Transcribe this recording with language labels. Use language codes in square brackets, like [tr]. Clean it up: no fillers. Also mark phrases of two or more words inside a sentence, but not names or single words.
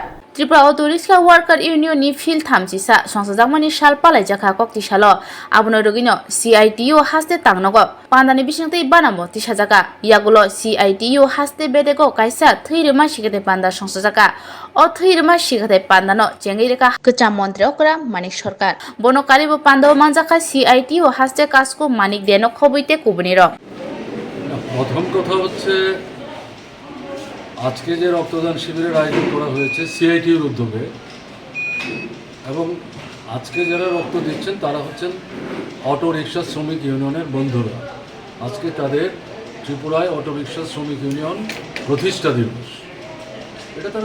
[trp] Tripura Auto Ricksha Worker Union ni fil thamchisa songsajamani sal palaijaka koktisalo abono rogino CITO haste tangnogo pandani bisingtei banamo tisajaka yagulo CITO haste bedego kaisa thirma shikate panda songsajaka o thirma shikate pandano jengirika kcha mantri okra mani sarkar bono karibo pando manjaka CITO haste kasko manik deno khoboite kubuniro [bn] প্রথম কথা হচ্ছে আজকে যে রক্তদান শিবিরের আয়োজন করা হয়েছে সিআইটির উদ্যোগে এবং আজকে যারা রক্ত দিচ্ছেন তারা হচ্ছেন অটো রিক্সা শ্রমিক ইউনিয়নের বন্ধুরা আজকে তাদের ত্রিপুরায় অটো রিক্সা শ্রমিক ইউনিয়ন প্রতিষ্ঠা দিবস এটা তারা